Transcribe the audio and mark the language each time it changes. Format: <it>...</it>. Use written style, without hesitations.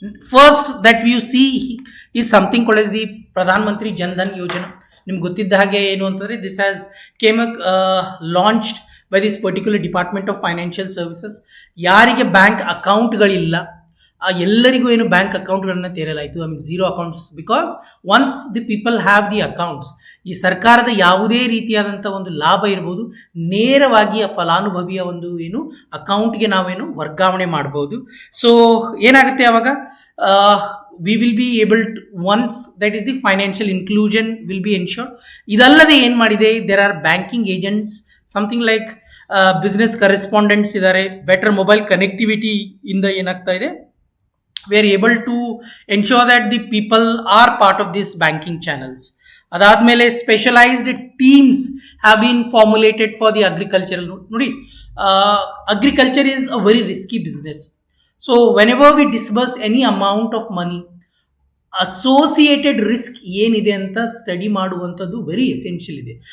<en>First that you see is something called as the Pradhan Mantri Jan Dhan Yojana.</en> <kn>ನಿಮ್ಗೆ ಗೊತ್ತಿದ್ದ ಹಾಗೆ ಏನು ಅಂತಂದರೆ</kn> <en>This has came launched by this particular department of financial services.</en> <kn>ಯಾರಿಗೆ bank ಅಕೌಂಟ್ಗಳಿಲ್ಲ ಆ ಎಲ್ಲರಿಗೂ ಏನು bank ಅಕೌಂಟ್ಗಳನ್ನು ತೆರೆಯಲಾಯಿತು.</kn> <en>I mean zero accounts, because once the people have the accounts,</en> <kn>ಈ ಸರ್ಕಾರದ ಯಾವುದೇ ರೀತಿಯಾದಂಥ ಒಂದು ಲಾಭ ಇರ್ಬೋದು ನೇರವಾಗಿ ಆ ಫಲಾನುಭವಿಯ ಒಂದು ಏನು ಅಕೌಂಟ್ಗೆ ನಾವೇನು ವರ್ಗಾವಣೆ ಮಾಡ್ಬೋದು.</kn> <en>so</en> <kn>ಏನಾಗುತ್ತೆ ಆವಾಗ</kn> <en>We will be able to once that is the financial inclusion will be ensured.</en> <kn>ಇದಲ್ಲದೆ ಏನು ಮಾಡಿದೆ,</kn> <en>there are banking agents, something like business correspondents</en> <kn>ಇದ್ದಾರೆ.</kn> <en>better mobile connectivity</en> <kn>ಇಂದ ಏನಾಗ್ತಾ ಇದೆ,</kn> <en>we are able to ensure that the people are part of these banking channels.</en> <kn>ಅದಾದಮೇಲೆ</kn> <en>Specialised teams have been formulated for the agricultural.</en> <kn>ನೋಡಿ,</kn> <en>Agriculture is a very risky business. So whenever we disburse any amount of money, associated risk</en> <kn>ಏನಿದೆ ಅಂತ</kn> <en>study</en> <kn>ಮಾಡುವಂಥದ್ದು</kn> <en>Very essential ಇದೆ.</en>